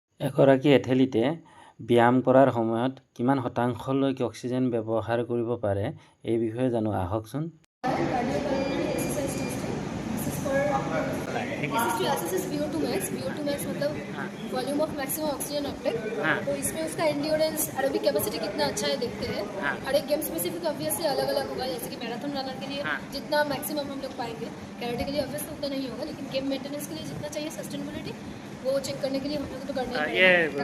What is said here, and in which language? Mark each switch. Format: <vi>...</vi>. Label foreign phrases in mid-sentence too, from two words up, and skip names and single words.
<as>এগৰাকী এথলীটে ব্যায়াম কৰাৰ সময়ত কিমান শতাংশলৈকে অক্সিজেন ব্যৱহাৰ কৰিব পাৰে এই বিষয়ে জানো আহকচোন।</as> <en>cardiopulmonary exercise testing this is for this is to assess VO2 max मतलब volume of maximum oxygen uptake.</en> <hi>तो इसमें उसका</hi> <en>endurance aerobic capacity</en> <hi>कितना अच्छा है देखते हैं। हर एक</hi> <en>game specific</en> <hi>ऑब्वियसली अलग अलग होगा, जैसे कि</hi> <en>marathon runner</en> <hi>के लिए जितना मैक्सिमम हम लोग पाएंगे, कैरेटे के लिए ऑब्वियसली उतना नहीं होगा, लेकिन</hi> <en>game maintenance</en> <hi>के लिए जितना चाहिए सस्टेनेबिलिटी वो चेक करने के लिए हम लोग तो करना ही पड़ेगा।</hi>